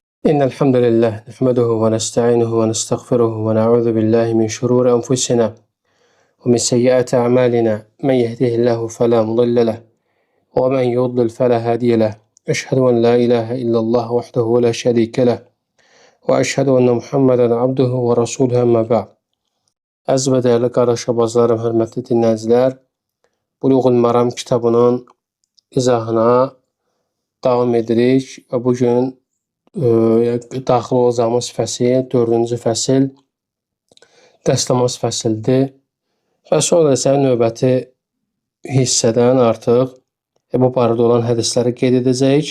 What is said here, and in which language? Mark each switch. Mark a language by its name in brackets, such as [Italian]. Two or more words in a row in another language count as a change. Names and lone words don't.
[Arabic] إن الحمد لله نحمده ونستعينه ونستغفره ونعوذ بالله من شرور أنفسنا ومن سيئات أعمالنا من يهده الله فلا مضل له ومن يضلل فلا هادي له أشهد أن لا إله إلا الله وحده لا شريك له وأشهد أن محمدا عبده ورسوله أما بعد. [Azerbaijani] Əziz və dəyərli qardaşabazlarım, hörmətli dinləyicilər, Buluğul Maram kitabının izahına davam edirik və bugün daxil olacağımız fəsil, 4-cü fəsil dəstəmaz fəsildir və sonra isə növbəti hissədən artıq bu barədə olan hədisləri qeyd edəcəyik.